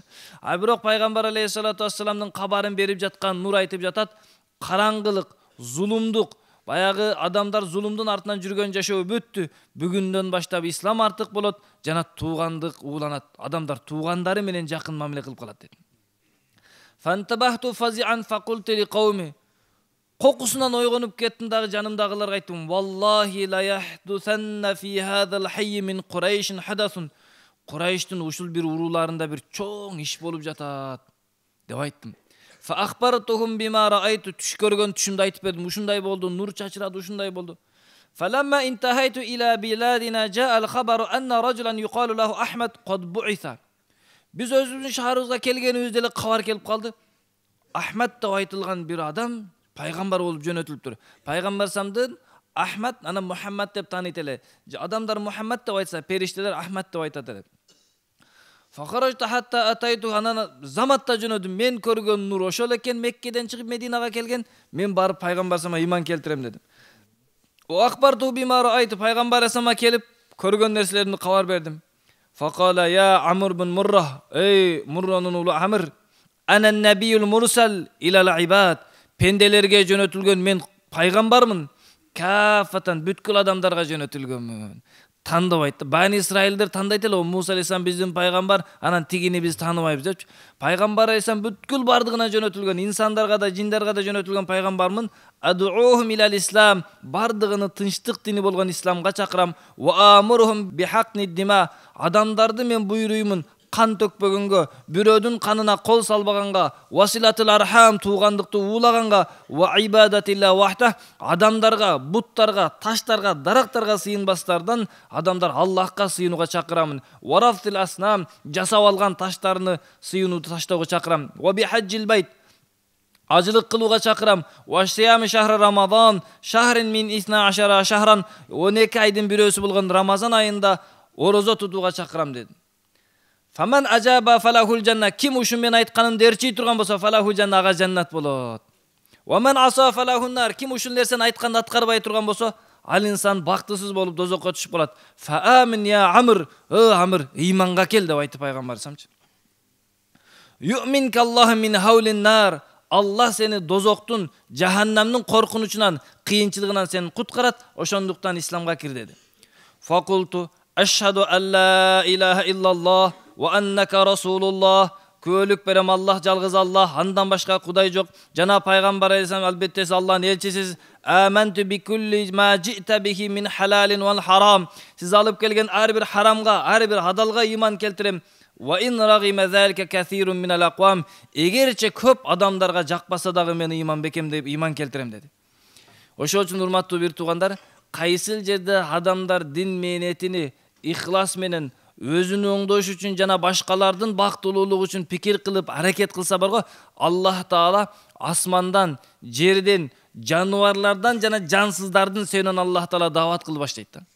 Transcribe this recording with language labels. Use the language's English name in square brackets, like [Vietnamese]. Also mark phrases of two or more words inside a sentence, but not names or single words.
[Kyrgyz] А бирок пайгамбар алейхиссалату вассаламдын кабарын берип жаткан нур айтып жатат, караңгылык, зулумдук, баягы адамдар зулумдун артынан жүргөн жашоо бүттү. Бүгүндөн баштап ислам артык болот, жана туугандык ууланат. Адамдар туугандары менен жакын мамиле кылып калат деди. [Arabic] فانتبهت فزعا فقلت لقومي. [Kyrgyz] Кокусунан ойгонуп кеттим дагы жанымдагыларга айттым. [Arabic] والله ليحدثن في هذا الحي من قريش حدث. [Kyrgyz] Курайштын ушул бир урууларында бир чоң иш болуп жатат деп айттым. [Arabic] فأخبرتهم بما رأيت. [Kyrgyz] Түш көргөн түшүмдү айтып бердим. Ушундай болду, нур чачырады, ушундай болду. [Arabic] فلما انتهيت إلى بلادنا جاء الخبر أن رجلا يقال له أحمد قد بعث. [Kyrgyz] Биз өзүбүздүн шаарыбызга келгенибизде эле кабар келип калды. Ахмад деп айтылган бир адам пайгамбар болуп жөнөтүлүптүр. Пайгамбар самдын Ахмад, ана Мухаммад деп тааныйт эле. Адамдар Мухаммад деп айтса, периштелер Ахмад деп айтат эле. [Arabic] فخرجت حتى أتيت, [Kyrgyz] анан заматта жөнөдүм. Мен көргөн нур ошол экен, Меккеден чыгып Мединага келген. Мен барып пайгамбар сама иман келтирем дедим. [Arabic] وأخبرت بما رأيت. [Kyrgyz] Пайгамбар сама келип көргөн нерселерди кабар бердим. [Arabic] فقال يا عمرو بن مرة. [Kyrgyz] Эй Мурранын уулу Амр. [Arabic] أنا النبي المرسل إلى العباد. [Kyrgyz] Пенделерге жөнөтүлгөн мен пайгамбармын. Кафатан бүткүл адамдарга жөнөтүлгөнмүн. тандабайт. Бани Исраилдер тандайт эле, Муса алейхиссалам биздин пайгамбар, анан тигини биз тааныбайбыз депчи. Пайгамбар алейхиссалам бүткүл бардыгына жөнөтүлгөн, инсандарга да, жиндарга да жөнөтүлгөн пайгамбармын. [Arabic] أدعوهم إلى الإسلام, [Kyrgyz] бардыгыны тынчтык дини болгон исламга чакырам. [Arabic] وآمرهم بحقن الدماء, [Kyrgyz] адамдарды мен буйруймун кан төкпөгөнгө, бирөөдүн канына кол салбаганга, [Arabic] وصلة الأرحام, [Kyrgyz] туугандыкты уулаганга, [Arabic] وعبادة الله وحده, [Kyrgyz] адамдарга, буттарга, таштарга, дарактарга сыйынбастардан адамдар Аллахка сыйынууга чакырамын. [Arabic] ورفض الأصنام, [Kyrgyz] жасап алган таштарны сыйынууду таштоого чакырам. [Arabic] وبحج البيت, [Kyrgyz] ажылык кылууга чакырам. [Arabic] وصيام شهر رمضان شهر من 12 شهرا, [Kyrgyz] 12 айдын бирөөсү болгон Рамазан айында орозо тутууга чакырам деди. [Arabic] فمن أجاب فله الجنة, [Kyrgyz] ким ушун мен айтканымды эрчий турган болсо, [Arabic] فله الجنة, [Kyrgyz] ага жаннат болот. [Arabic] ومن عصى فله النار, [Kyrgyz] ким ушул нерсени айтканды аткарбай турган болсо, ал инсан бактысыз болуп дозокко түшүп калат. [Arabic] فآمن يا عمرو عمرو, [Kyrgyz] ыйманга кел деп айтты пайгамбар самчы. [Arabic] يؤمنك الله من هول النار, [Kyrgyz] Аллах сени дозоктун, жаханнамдын коркунучунан, кыйынчылыгынан сени куткарат, ошондуктан исламга кир деди. [Arabic] فقلت أشهد أن لا إله إلا الله وأنك رسول الله, [Kyrgyz] күөлүк берем Аллах жалгыз Аллах, андан башка кудай жок, жана пайгамбар алейхиссалам албетте сиз Аллахтын элчисиз. [Arabic] آمنت بكل ما جئت به من حلال والحرام, [Kyrgyz] сиз алып келген ар бир харамга, ар бир адалга ыйман келтирем. [Arabic] وإن رغم ذلك كثير من الأقوام, [Kyrgyz] эгерче көп адамдарга жакпаса дагы мен ыйман бекем деп ыйман келтирем деди. Ошол үчүн урматтуу бир туугандар, кайсыл жерде адамдар дин мээнетини ихлас менен өзүнүн оңдош үчүн жана башкалардын бактылуулугу үчүн пикир кылып аракет кылса барго, Аллах Таала асмандан, жерден, жаныбарлардан жана жансыздардын сөйүнөн Аллах Таала даават кылып баштайт да.